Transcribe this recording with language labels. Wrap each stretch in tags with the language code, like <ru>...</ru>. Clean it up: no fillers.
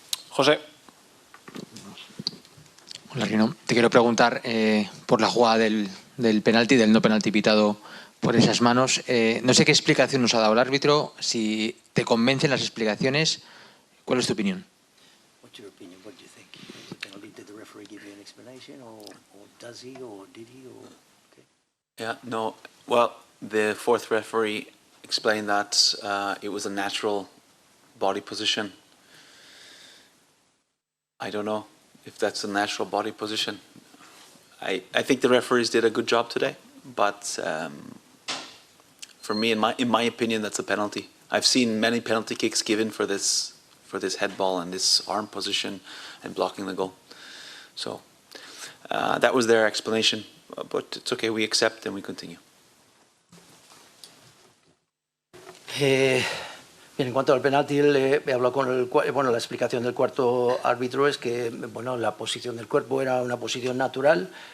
<es>José. Hola, Rino. Te quiero preguntar por la jugada del penalti, del no penalti pitado por esas manos. No sé qué explicación nos ha dado el árbitro, si te convencen las explicaciones. ¿Cuál es tu opinión?</es> <en>What's your opinion? What do you think? Did the referee give you an explanation or does he or did he or okay. Yeah, no. Well, the fourth referee explained that it was a natural body position. I don't know if that's a natural body position. I think the referees did a good job today, but for me, in my opinion, that's a penalty. I've seen many penalty kicks given for this head ball and this arm position and blocking the goal. So that was their explanation, but it's okay. We accept and we continue.</en> <es>Bien, en cuanto al penalti, he hablado con la explicación del cuarto árbitro es que la posición del cuerpo era una posición natural.</es>